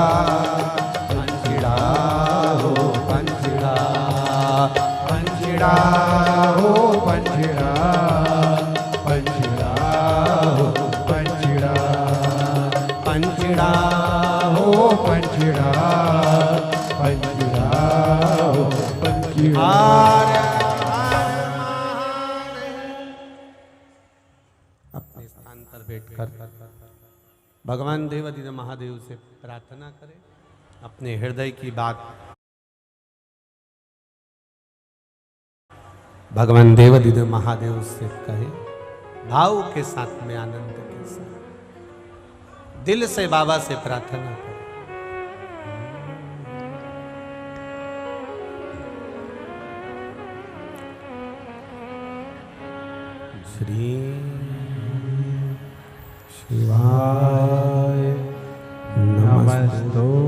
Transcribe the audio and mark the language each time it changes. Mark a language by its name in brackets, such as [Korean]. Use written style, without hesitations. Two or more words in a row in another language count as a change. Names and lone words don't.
[Gujarati] પંછીડા હો પંછીડા, પંછીડા હો પંછીડા, પંછીડા હો પંછીડા, पंखिड़ा હો પંછીડા, પંછીડા હો પંછીડા। [Hindi] अपने स्थान पर बैठकर भगवान देवाधिदेव महादेव से प्रार्थना करें, अपने हृदय की बात भगवान देवाधिदेव महादेव से कहे, भाव के साथ में, आनंद के साथ, दिल से बाबा से प्रार्थना करें। [Sanskrit] श्री शिवाय नमस्तुभ्यं,